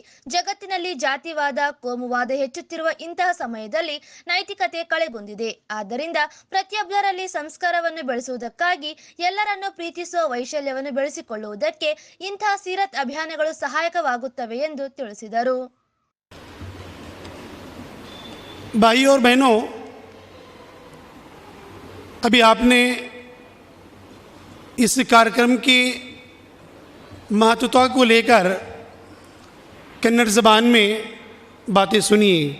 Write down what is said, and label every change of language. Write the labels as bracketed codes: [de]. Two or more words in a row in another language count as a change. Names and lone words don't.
[kn] ಜಗತ್ತಿನಲ್ಲಿ ಜಾತಿವಾದ, ಕೋಮುವಾದ ಹೆಚ್ಚುತ್ತಿರುವ ಇಂತಹ ಸಮಯದಲ್ಲಿ ನೈತಿಕತೆ ಕಳೆಗುಂದಿದೆ. ಆದ್ದರಿಂದ ಪ್ರತಿಯೊಬ್ಬರಲ್ಲಿ ಸಂಸ್ಕಾರವನ್ನು ಬೆಳೆಸುವುದಕ್ಕಾಗಿ ಎಲ್ಲರನ್ನು ಪ್ರೀತಿಸುವ ವೈಶಲ್ಯವನ್ನು ಬೆಳೆಸಿಕೊಳ್ಳುವುದಕ್ಕೆ ಇಂತಹ ಸೀರತ್ ಅಭಿಯಾನಗಳು ಸಹಾಯಕವಾಗುತ್ತವೆ ಎಂದು ತಿಳಿಸಿದರು. [hi] भाई और बहनों, अभी आपने इस कार्यक्रम की महत्वता को लेकर कन्नड़ ज़बान में बातें सुनी।